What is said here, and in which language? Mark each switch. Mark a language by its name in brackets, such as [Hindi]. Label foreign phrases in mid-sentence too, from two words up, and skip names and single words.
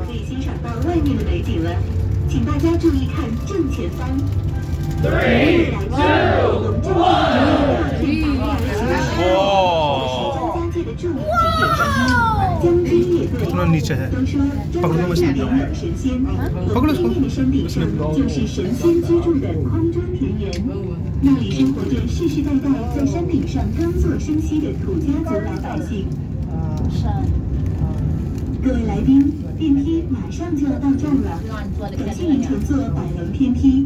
[Hindi] कितना नीचे है, पकड़ो मैं इसमें पकड़ो इसको। [Chinese] 那里生活着世世代代在山顶上耕作生息的土家族老百姓。各位来宾，电梯马上就要到站了，感谢您乘坐百龙天梯。